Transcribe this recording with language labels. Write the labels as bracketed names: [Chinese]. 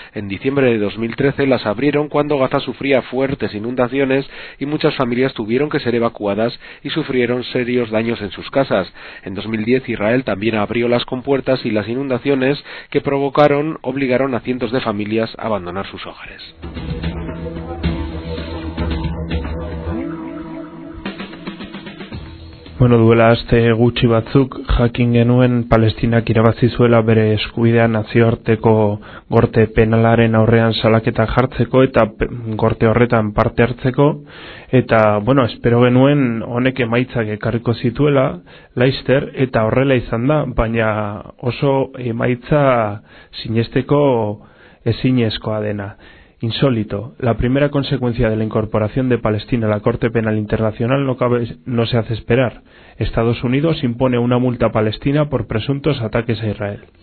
[Spanish] En diciembre de 2013 las abrieron cuando Gaza sufría fuertes inundaciones y muchas familias tuvieron que ser evacuadas y sufrieron serios daños en sus casas. En 2010 Israel también abrió las compuertas y las inundaciones que provocaron obligaron a cientos de familias a abandonar sus hogares. [Basque] Bueno, duela aste gutxi batzuk jakin genuen Palestinak irabazi zuela bere eskubidea nazioarteko gorte penalaren aurrean salaketa jartzeko eta gorte horretan parte hartzeko, eta bueno, espero genuen honek emaitzak ekarriko zituela laister, eta horrela izan da, baina oso emaitza sinesteko ezinezkoa dena. [Spanish] Insólito. La primera consecuencia de la incorporación de Palestina a la Corte Penal Internacional no se hace esperar. Estados Unidos impone una multa a Palestina por presuntos ataques a Israel.